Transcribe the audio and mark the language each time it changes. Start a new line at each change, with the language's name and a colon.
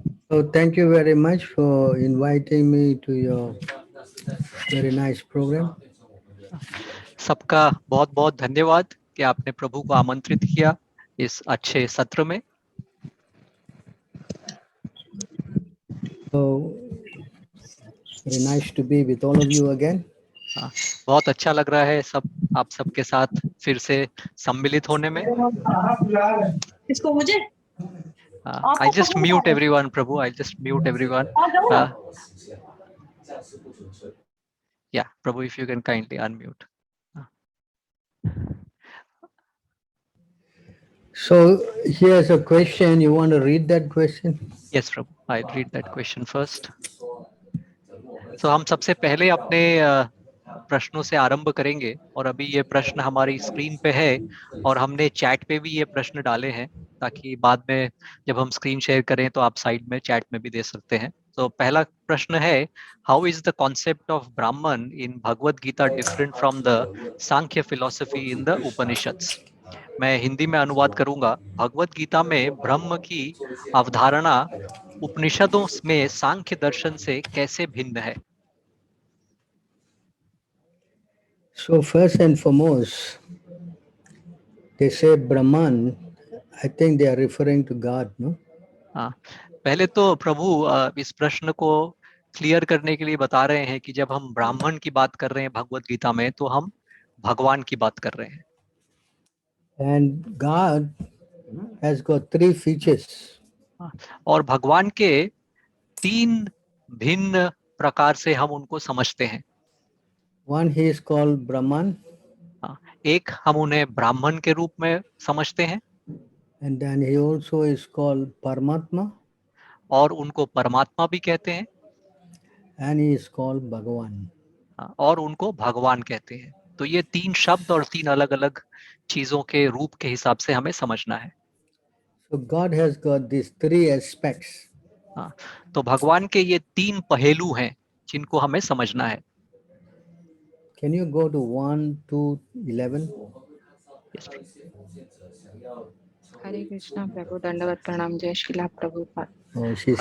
English: So thank you very much for inviting me to your very nice program.
Hindi: सबका बहुत बहुत धन्यवाद कि आपने प्रभु को आमंत्रित किया इस अच्छे सत्र में।
English: So very nice to be with all of you again.
Hindi: बहुत अच्छा लग रहा है सब आप सबके साथ फिर से सम्मिलित होने में। इसको मुझे
English: I just mute everyone, Prabhu. I just mute everyone. Yeah, Prabhu, if you can kindly unmute. So here's a question. You want to read that question? Yes, Prabhu. I'll read that question first.
Hindi: So हम सबसे पहले अपने प्रश्नों से आरंभ करेंगे और अभी ये प्रश्न हमारी स्क्रीन पे है और हमने चैट पे भी ये प्रश्न डाले हैं ताकि बाद में जब हम स्क्रीन शेयर करें तो आप साइड में चैट में भी दे सकते हैं। तो पहला प्रश्न है,
English: How is the concept of Brahman in Bhagavad Gita different from the Sankhya philosophy in the Upanishads.
Hindi: मैं हिंदी में अनुवाद करूंगा। भगवत गीता में ब्रह्म की अवधारणा उपनिषदों में सांख्य दर्शन से कैसे भिन्न है?
English: So first and foremost, they say Brahman. I think they are referring to God, no?
Hindi: हाँ, पहले तो प्रभु इस प्रश्न को क्लियर करने के लिए बता रहे हैं कि जब हम ब्राह्मण की बात कर रहे हैं भगवत गीता में तो हम भगवान की बात कर रहे हैं।
English: And God has got three features.
Hindi: और भगवान के तीन भिन्न प्रकार से हम उनको समझते हैं।
English: One, he is called Brahman.
Hindi: एक हम उन्हें ब्राह्मण के रूप में समझते हैं।
English: And then he also is called Paramatma.
Hindi: और उनको परमात्मा भी कहते हैं।
English: And he is called Bhagavan.
Hindi: और उनको भगवान कहते हैं। तो ये 3 शब्द और 3 अलग अलग चीजों के रूप के हिसाब से हमें समझना है।
English: So God has got these three aspects.
Hindi: हाँ, तो भगवान के ये 3 पहलू हैं जिनको हमें समझना है।
English: Can you go to 1 to 11? Yes,
Hindi: हरे कृष्णा प्रभु, दंडवत प्रणाम, जय श्रीला प्रभुपाद।
English: Oh, she's